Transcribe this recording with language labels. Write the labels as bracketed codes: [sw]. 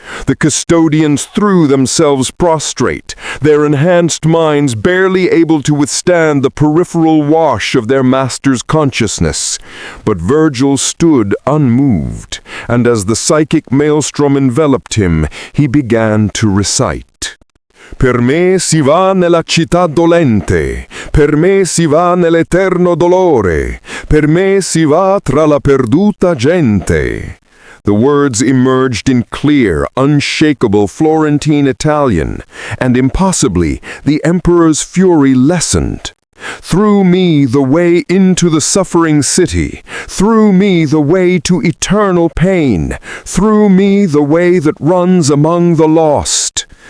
[en] The custodians threw themselves prostrate, their enhanced minds barely able to withstand the peripheral wash of their master's consciousness. But Virgil stood unmoved, and as the psychic maelstrom enveloped him, he began to recite. [it] Per me si va nella città dolente, per me si va nell'eterno dolore, per me si va tra la perduta gente. [en] The words emerged in clear, unshakable Florentine Italian, and impossibly the Emperor's fury lessened. Through me the way into the suffering city, through me the way to eternal pain, through me the way that runs among the lost.